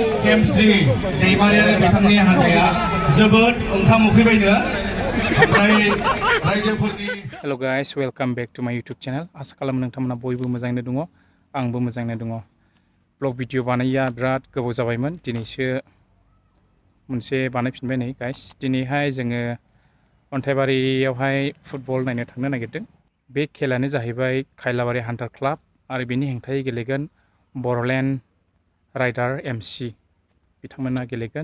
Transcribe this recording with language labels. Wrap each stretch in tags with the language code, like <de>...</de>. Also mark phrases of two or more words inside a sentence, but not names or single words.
<brx>Gemsri daimari आरो बिथांनि हानजाया जोबोद ओंखाम उखैबायनो ओमफ्राय रायजोफोरनि</brx> <en>Hello guys, welcome back to my YouTube channel.</en> <brx>आसा खालामो नोंथांमोना बयबो मोजाङैनो दङ। आंबो मोजाङैनो दङ।</brx> <en>vlog video</en> <brx>बानायया बिराद गोबाव जाबायमोन। दिनैसो मोनसे बानायफिनबाय नै गाइस। दिनैहाय जोङो अन्थाइबारियावहाय फुटबल नायनो थांनो नागिरदों। बे खेलायानो जाहैबाय खैलाबारि हान्टार क्लाब आरो बेनि हेंथायै गेलेगोन बर'लेण्ड राइडार एमसि बिथांमोना गेलेगोन।</brx>